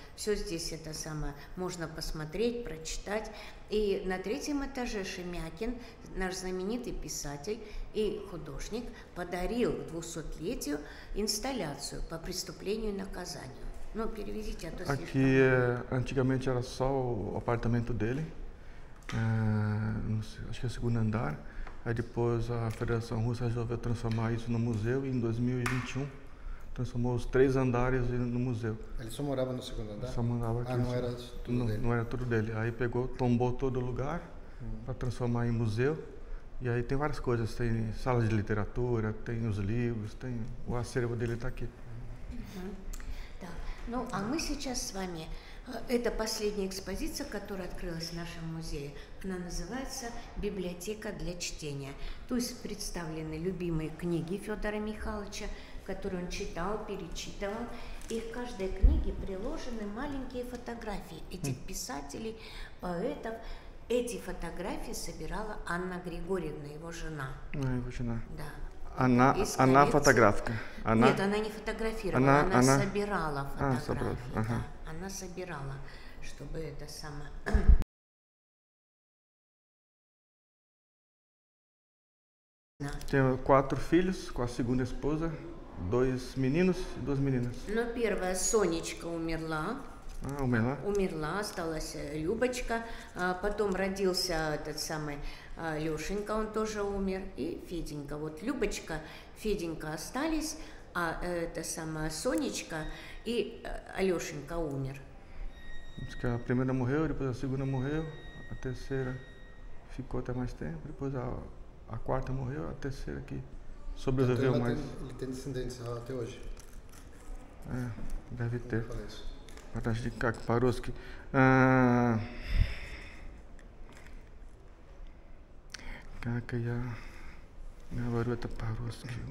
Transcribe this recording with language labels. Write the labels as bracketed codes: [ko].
[ru] Все здесь это самое можно посмотреть, прочитать. И на 3-м этаже Шемякин, наш знаменитый писатель и художник, подарил к 200-летию инсталляцию по преступлению и наказанию. Ну, переведите, а то слишком. [pt] Aqui, antigamente era só o apartamento dele, não sei, acho que é o 2º andar. Aí depois a Federação Russa resolveu transformar isso no museu e em 2021 transformou os 3 andares no museu. Ele só morava no 2º andar? Só mandava aqui. não era tudo dele? Não era tudo dele. Aí pegou, tombou todo o lugar para transformar em museu. E aí tem várias coisas, tem sala de literatura, tem os livros, tem o acervo dele está aqui. [ru] Да. Ну, а мы сейчас с вами, это последняя экспозиция, которая открылась в нашем музее. Она называется «Библиотека для чтения». То есть представлены любимые книги Федора Михайловича, которые он читал, перечитывал. И к каждой книге приложены маленькие фотографии этих писателей, поэтов. Эти фотографии собирала Анна Григорьевна, его жена. Его жена. Да. Она фотографка. Нет, она не фотографировала, она собирала фотографии. собрала, ага. Да, она собирала, чтобы это самое... [pt] Tenho 4 filhos com a segunda esposa, 2 meninos e 2 meninas. [ru] Но первая Сонечка умерла. Умерла. Осталась Любочка, потом родился этот самый Лешенька, он тоже умер, и Феденька. Вот Любочка, Феденька остались, а это самая Сонечка и Алешенька умер. [pt] A primeira morreu, depois a segunda morreu, a terceira ficou até mais tempo, depois a quarta morreu, a terceira que sobreviveu mais. Ele tem descendência até hoje? Deve ter. Falei isso. [ru] Подожди, как по-русски? Как я говорю это по-русски?